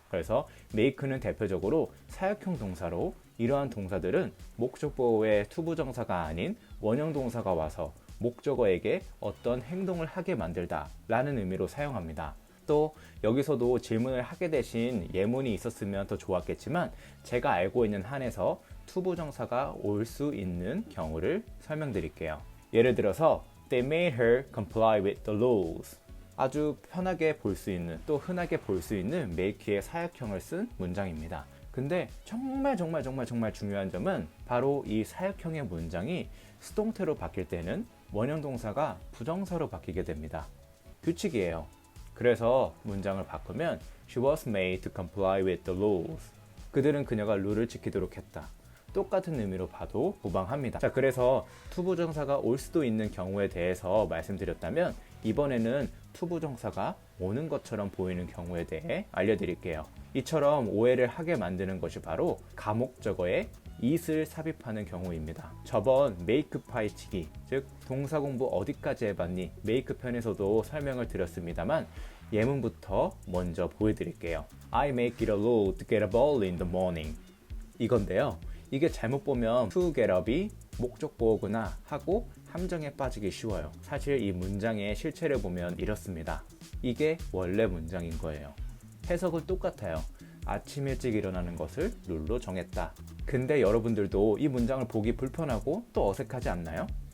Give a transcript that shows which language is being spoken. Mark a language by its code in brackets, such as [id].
[ko] 그래서 make는 대표적으로 사역형 동사로 이러한 동사들은 목적 보호의 투부정사가 아닌 원형 동사가 와서 목적어에게 어떤 행동을 하게 만들다 라는 의미로 사용합니다. 또 여기서도 질문을 하게 되신 예문이 있었으면 더 좋았겠지만 제가 알고 있는 한에서 투부정사가 올 수 있는 경우를 설명드릴게요. [en] 예를 들어서 They made her comply with the rules. [ko] 아주 편하게 볼 수 있는 또 흔하게 볼 수 있는 make의 사역형을 쓴 문장입니다. 근데 정말 중요한 점은 바로 이 사역형의 문장이 수동태로 바뀔 때는 원형 동사가 부정사로 바뀌게 됩니다. 규칙이에요. [en] 그래서 문장을 바꾸면 She was made to comply with the rules. [ko] 그들은 그녀가 룰을 지키도록 했다. 똑같은 의미로 봐도 무방합니다. 자, 그래서 투부정사가 올 수도 있는 경우에 대해서 말씀드렸다면 이번에는 투부정사가 오는 것처럼 보이는 경우에 대해 알려드릴게요. 이처럼 오해를 하게 만드는 것이 바로 가목적어에 it을 삽입하는 경우입니다. 저번 make 파헤치기, 즉 동사 공부 어디까지 해봤니? make 편에서도 설명을 드렸습니다만 예문부터 먼저 보여드릴게요. [en] I make it a rule to get up early in the morning. [ko] 이건데요. 이게 잘못 보면 [en] to get up [ko] 이 목적 보어구나 하고 함정에 빠지기 쉬워요. 사실 이 문장의 실체를 보면 이렇습니다. 이게 원래 문장인 거예요. 해석은 똑같아요. 아침 일찍 일어나는 것을 룰로 정했다. 근데 여러분들도 이 문장을 보기 불편하고 또 어색하지 않나요?